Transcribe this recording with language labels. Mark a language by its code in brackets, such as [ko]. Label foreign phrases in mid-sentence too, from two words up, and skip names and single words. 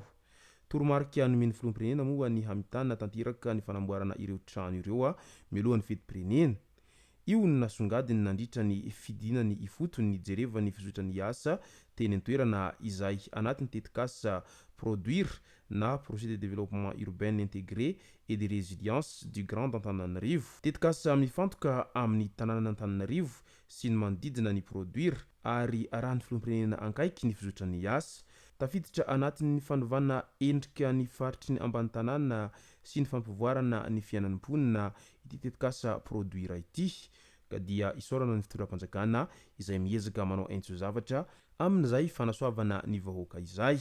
[mg] Toromarika nomeny filoham-pirenena moa ny hamitana tanteraka ny fanamboarana ireo trano ireo milohan'ny fetim-pirenena. Io no nasongadiny nandritra ny fidinany ifotony ny jereva ny fizotrany asa teny an-toerana izay anatin'ny tetikasa produire na projet de développement urbain intégré et de résilience du Grand Antananarivo. Tetikasa mifantoka amin'ny tanàna Antananarivo sy ny manodidina ny produire ary arahan'ny filoham-pirenena ankaiky ny fizotrany asa. Tafiditra anatin'ny fanovana endrika ny faritry ny ambany tanàna sy ny fampivoarana ny fiainan'ny mponina ity tetikasa produire ity ka dia isorana ny fitoram-panjakana izay miezaka manao aintso zavatra amin'izay fanasoavana ny vahoaka izay.